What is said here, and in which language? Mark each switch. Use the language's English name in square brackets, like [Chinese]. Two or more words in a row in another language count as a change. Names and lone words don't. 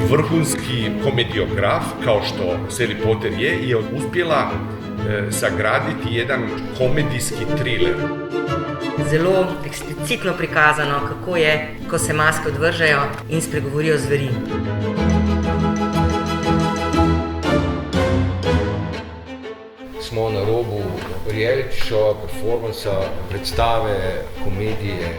[Croatian] vrhunski komediograf, kao što Sally Potter je uspjela sagraditi jedan komedijski thriller. [Slovenian] Zelo eksplicitno prikazano, kako je, ko se maske odvržejo in spregovorijo zveri. Smo na robu [English] reality showa, [Slovenian] performansa, predstave, komedije.